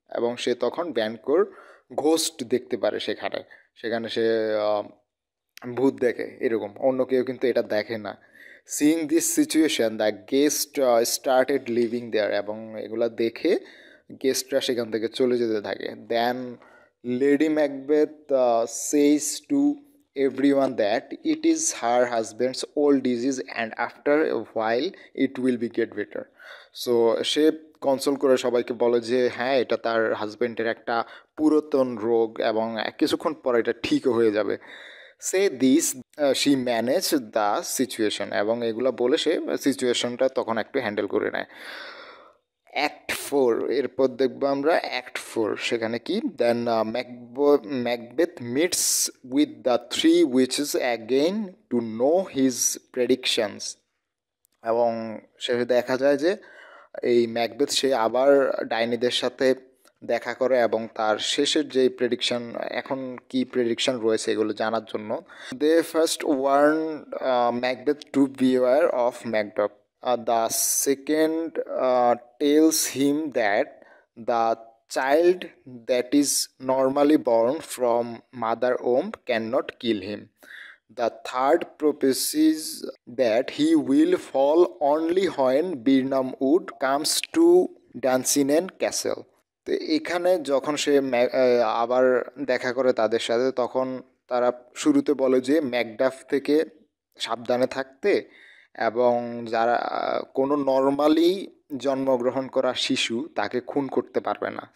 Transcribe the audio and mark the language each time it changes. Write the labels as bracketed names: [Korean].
[Bangla] এবং সে তখন ভ্যানকোর ঘোস্ট দেখতে পারে, সেখানে সেখানে সে ভূত দেখে, এরকম অন্য কেউ কিন্তু এটা দেখে না। [English] seeing this situation the guest started leaving there, [Bangla] এবং এগুলা দেখে গেস্টরা সেখান থেকে চলে যেতে থাকে। [English] Then lady Macbeth says to everyone that it is her husband's old disease and after a while it will be get better. [Bangla] So say console করে সবাইকে বলে যে হ্যাঁ, এটা তার হাজবেন্ডের একটা পুরাতন রোগ এবং কিছুক্ষণ পর এটা ঠিকও হয়ে যাবে। [English] সে this she manage the situation, [Bangla] এবং এগুলো বলে সে সিচুয়েশনটা তখন একটু হ্যান্ডেল করে নেয়। [English] act 4, [Bangla] এরপর দেখবো আমরা অ্যাক্ট 4। সেখানে কি, [English] Then Macbeth meets with the three witches again to know his predictions. [Bangla] এবং শেষে দেখা যায় যে এই ম্যাকবেথ সে আবার ডাইনিদের সাথে দেখা করে এবং তার শেষের যে প্রেডিকশন, এখন কি প্রেডিকশন রয়েছে এগুলো জানার জন্য। [English] They first warn Macbeth to beware of Macduff. The second tells him that the child that is normally born from mother womb cannot kill him. The third proposes that he will fall only when Birnam Wood comes to Dunsinen Castle. [Bangla] তো এখানে যখন সে আবার দেখা করে তাদের সাথে, তখন তারা শুরুতে বলে যে ম্যাকডাফ থেকে সাবধানে থাকতে, এবং যারা কোনো নর্মালি জন্মগ্রহণ করা শিশু তাকে খুন করতে পারবে না।